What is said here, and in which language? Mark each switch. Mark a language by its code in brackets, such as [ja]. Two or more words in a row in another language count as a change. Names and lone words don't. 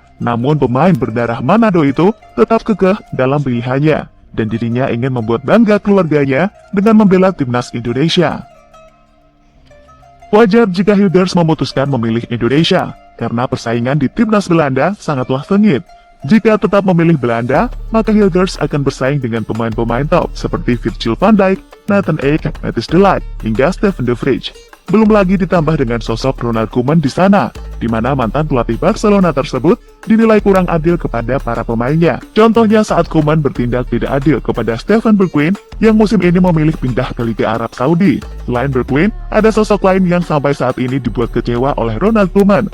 [id] Namun pemain berdarah Manado itu tetap kekeh dalam pilihannya, dan dirinya ingin membuat bangga keluarganya dengan membela timnas Indonesia. Wajar jika Hilgers memutuskan memilih Indonesia, karena persaingan di timnas Belanda sangatlah sengit. Jika tetap memilih Belanda, maka Hilgers akan bersaing dengan pemain-pemain top seperti Virgil van Dijk, Nathan Ake, Matthijs de Ligt, hingga Steven de Vrij. Belum lagi ditambah dengan sosok Ronald Koeman di sana, di mana mantan pelatih Barcelona tersebut dinilai kurang adil kepada para pemainnya. Contohnya saat Koeman bertindak tidak adil kepada Steven Bergwijn yang musim ini memilih pindah ke Liga Arab Saudi. Selain Bergwijn, ada sosok lain yang sampai saat ini dibuat kecewa oleh Ronald Koeman.